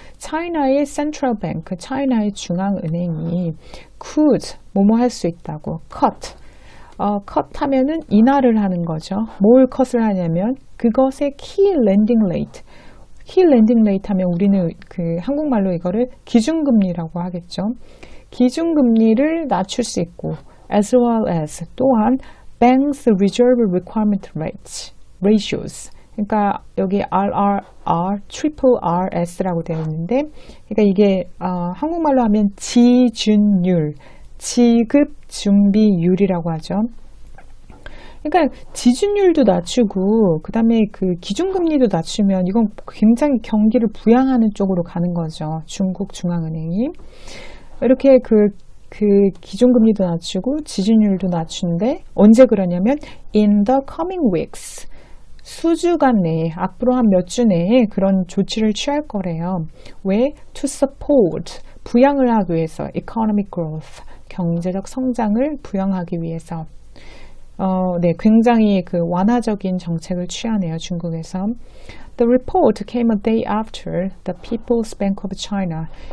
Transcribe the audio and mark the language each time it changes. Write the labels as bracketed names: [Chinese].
[Korean] 차이나의 [English] central bank, [Korean] 차이나의 중앙은행이 [English] could, [Korean] 뭐뭐 할 수 있다고, [English] cut, cut [Korean] 하면은 인하를 하는 거죠. 뭘 컷을 하냐면 그것의 key lending rate. key lending rate 하면 우리는 그 한국말로 이거를 기준금리라고 하겠죠. 기준금리를 낮출 수 있고 [English] as well as [Korean] 또한 [English] banks reserve requirement rates, ratios. [Korean] 그러니까 여기 triple RS라고 되어 있는데, 그러니까 이게 한국말로 하면 지준율, 지급 준비율이라고 하죠. 그러니까 지준율도 낮추고 그 다음에 그 기준금리도 낮추면 이건 굉장히 경기를 부양하는 쪽으로 가는 거죠. 중국 중앙은행이 이렇게 그 기준금리도 낮추고 지준율도 낮추는데 언제 그러냐면 [English] in the coming weeks, [Korean] 수주간 내에, 앞으로 한 몇 주 내에 그런 조치를 취할 거래요. 왜? [English] to support, [Korean] 부양을 하기 위해서, [English] economic growth, [Korean] 경제적 성장을 부양하기 위해서. 네, 굉장히 그 완화적인 정책을 취하네요, 중국에서. [English] The report came a day after the People's Bank of China.